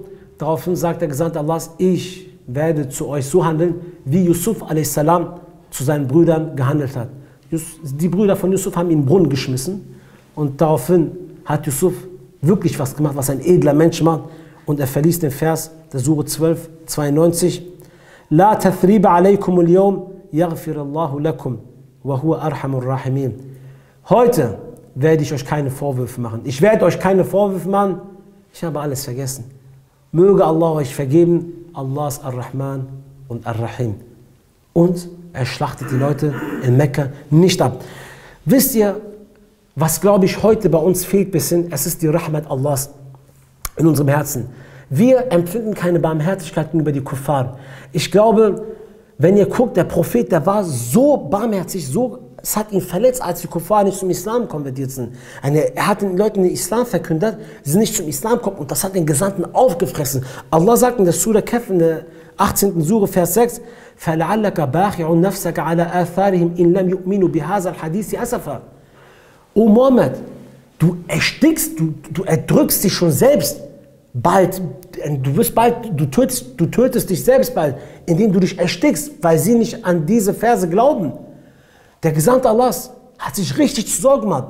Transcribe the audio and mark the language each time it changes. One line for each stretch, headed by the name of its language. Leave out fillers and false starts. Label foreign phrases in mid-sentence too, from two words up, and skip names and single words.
German: Daraufhin sagt der Gesandte Allahs, ich werde zu euch so handeln, wie Yusuf a.s. zu seinen Brüdern gehandelt hat. Die Brüder von Yusuf haben ihn in den Brunnen geschmissen und daraufhin hat Yusuf wirklich was gemacht, was ein edler Mensch macht. Und er verließ den Vers der Sure 12, 92.
Arabic: لا تثريب عليكم اليوم يغفر الله لكم وهو أرحم الراحمين.
German: Heute werde ich euch keine Vorwürfe machen. Ich werde euch keine Vorwürfe machen. Ich habe alles vergessen. Möge Allah euch vergeben. Allah ist Ar-Rahman und Ar-Rahim. Und er schlachtet die Leute in Mekka nicht ab. Wisst ihr, was glaube ich heute bei uns fehlt bisschen? Es ist die Rahmat Allahs in unserem Herzen. Wir empfinden keine Barmherzigkeit gegenüber die Kuffar. Ich glaube, wenn ihr guckt, der Prophet, der war so barmherzig, es hat ihn verletzt, als die Kuffar nicht zum Islam konvertiert sind. Er hat den Leuten den Islam verkündet, sie sind nicht zum Islam gekommen und das hat den Gesandten aufgefressen. Allah sagt in der Surah Kahf, in der 18. Surah, Vers 6,
Arabic: فَلَعَلَّكَ بَاخِعُ نَفْسَكَ عَلَى آثَارِهِمْ إِنْ لَمْ يُؤْمِنُوا بِهَذَا الْحَدِيثِ أَسَفًا.
German: O Mohammed, du erstickst, du erdrückst dich schon selbst. Bald, du tötest dich selbst bald, indem du dich erstickst, weil sie nicht an diese Verse glauben. Der Gesandte Allahs hat sich richtig zu Sorgen gemacht.